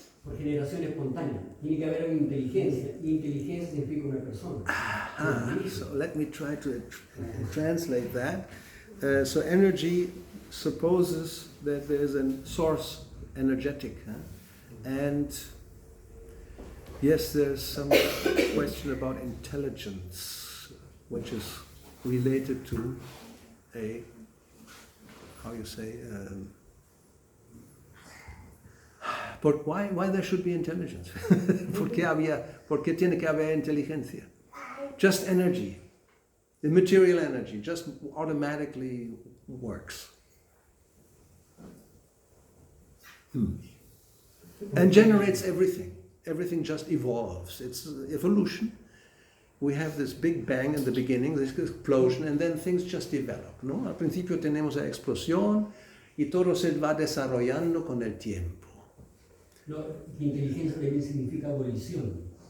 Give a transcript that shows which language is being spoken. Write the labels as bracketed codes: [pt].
[es] Por generación espontánea. Tiene que haber una inteligencia, y inteligencia significa una persona. [en] So let me try to translate that. So energy supposes that there is a source energetic, and yes, there's some question about intelligence, which is related to a, how you say, but why there should be intelligence? [es] ¿Por qué tiene que haber inteligencia? [en] Just energy, the material energy, just automatically works. And generates everything. Everything just evolves. It's evolution. We have this big bang in the beginning, this explosion, and then things just develop, ¿no? [es] Al principio tenemos la explosión y todo se va desarrollando con el tiempo. No, inteligencia también significa volición.